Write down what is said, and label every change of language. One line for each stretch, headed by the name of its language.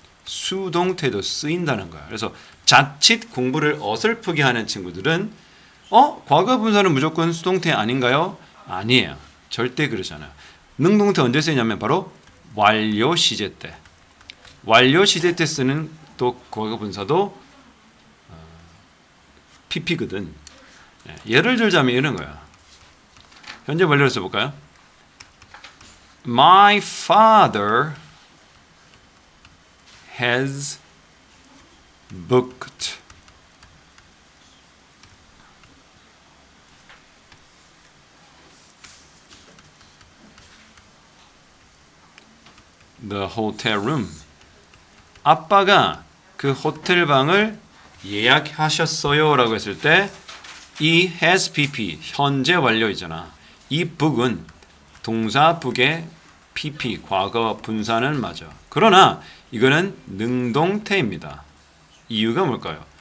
Korean: 수동태도 쓰인다는 거야. 그래서 자칫 공부를 어설프게 하는 친구들은 과거 분사는 무조건 수동태 아닌가요? 아니에요. 절대 그러지 않아요. 능동태 언제 쓰이냐면 바로 완료 시제 때. 완료 시제 때 쓰는 또 과거 분사도 PP거든. 예를 들자면 이런 거야. 현재 완료를 써볼까요?
English: My father has booked the hotel room.
Korean: 아빠가 그 호텔 방을 예약하셨어요 라고 했을 때 이 has pp 현재 완료이잖아. 이 book은 동사 book의 pp 과거 분사는 맞아. 그러나 이거는 능동태입니다. 이유가 뭘까요?